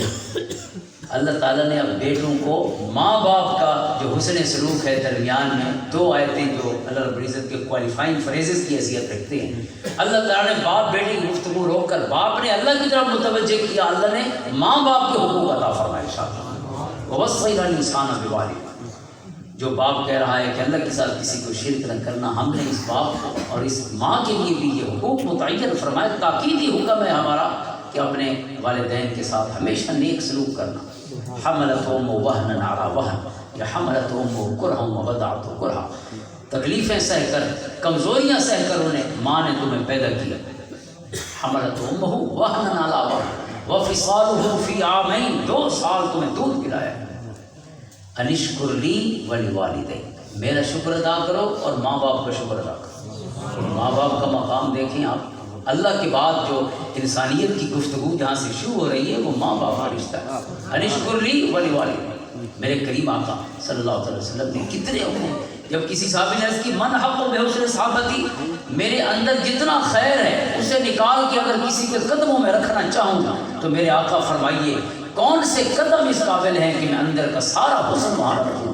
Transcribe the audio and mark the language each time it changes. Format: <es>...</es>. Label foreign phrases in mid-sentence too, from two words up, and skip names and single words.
<ur>اللہ تعالیٰ نے اب بیٹوں کو ماں باپ کا جو حسن سلوک ہے درمیان میں 2 آیتیں جو اللہ رب العزت کے</ur> <en>qualifying phrases</en> <ur>کی حیثیت رکھتے ہیں، اللہ تعالیٰ نے باپ بیٹے کی گفتگو روک کر باپ نے اللہ کی طرف متوجہ کیا، اللہ نے ماں باپ کے حقوق عطا فرمائے۔</ur> <ar>وَوَصَّيْنَا الْإِنسَانَ بِوَالِدَيْهِ،</ar> <ur>جو باپ کہہ رہا ہے کہ اللہ کے ساتھ کسی کو شرک نہ کرنا، ہم نے اس باپ کو اور اس ماں کے لیے بھی یہ حقوق متعین فرمائے، تاکیدی حکم ہے ہمارا کہ اپنے والدین کے ساتھ ہمیشہ نیک سلوک کرنا۔</ur> <ar>حملتہ امہ وہنا علی وہن یا حملتہ امہ کرہا ووضعتہ کرہا،</ar> <ur>تکلیفیں سہ کر، کمزوریاں سہ کر انہیں ماں نے تمہیں پیدا کیا۔</ur> <ar>حملتہ امہ وہنا علی وہن وفصالہ فی عامین، 2 سال تمہیں دودھ پلایا۔ انشکر لی ولوالدیک،</ar> <ur>میرا شکر ادا کرو اور ماں باپ کا شکر ادا کرو۔ ماں باپ کا مقام دیکھیں آپ، اللہ کے بعد جو انسانیت کی گفتگو جہاں سے شروع ہو رہی ہے وہ ماں باپ کا رشتہ ہے۔</ur> <ar>انشکر لی ولوالدیک،</ar> <ur>میرے کریم آقا صلی اللہ علیہ وسلم نے کتنے حکم، جب کسی صحابی نے عرض کی</ur> <ar>من حق بحسن صحابتی،</ar> <ur>میرے اندر جتنا خیر ہے اسے نکال کے اگر کسی کے قدموں میں رکھنا چاہوں گا تو میرے آقا فرمائیے کون سے قدم اس قابل ہیں کہ میں اندر کا سارا حسن وہاں رکھوں۔</ur>